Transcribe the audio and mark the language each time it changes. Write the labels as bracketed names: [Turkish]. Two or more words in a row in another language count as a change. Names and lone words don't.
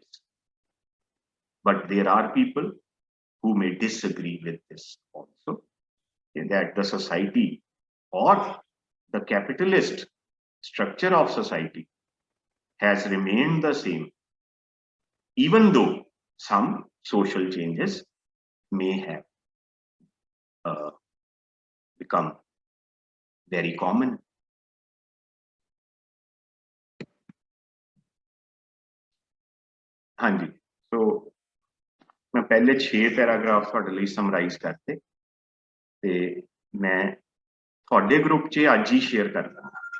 [English] But there are people who may disagree with this also, that the society or the capitalist structure of society has remained the same, even though some social changes may have become very common. [Punjabi] ਹਾਂ ਜੀ, so ਮੈਂ ਪਹਿਲੇ 6 ਪੈਰਾਗ੍ਰਾਫ ਤੁਹਾਡੇ ਲਈ ਸਮਰਾਈਜ਼ ਕਰਤੇ ਤੇ ਮੈਂ ਤੁਹਾਡੇ ਗਰੁੱਪ 'ਚ ਅੱਜ ਹੀ ਸ਼ੇਅਰ ਕਰਦਾ।